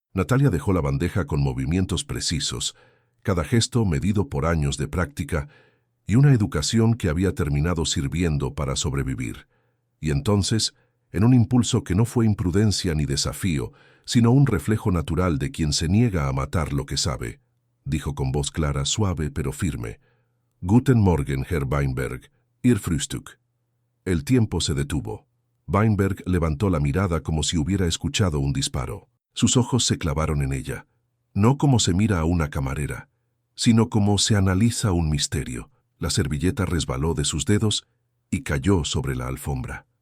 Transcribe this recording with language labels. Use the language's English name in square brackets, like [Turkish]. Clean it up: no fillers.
[Spanish] Natalia dejó la bandeja con movimientos precisos, cada gesto medido por años de práctica y una educación que había terminado sirviendo para sobrevivir. Y entonces, en un impulso que no fue imprudencia ni desafío, sino un reflejo natural de quien se niega a matar lo que sabe. Dijo con voz clara, suave pero firme. [German] Guten Morgen, Herr Weinberg, Ihr Frühstück. [Spanish] El tiempo se detuvo. Weinberg levantó la mirada como si hubiera escuchado un disparo. Sus ojos se clavaron en ella, no como se mira a una camarera, sino como se analiza un misterio. La servilleta resbaló de sus dedos y cayó sobre la alfombra.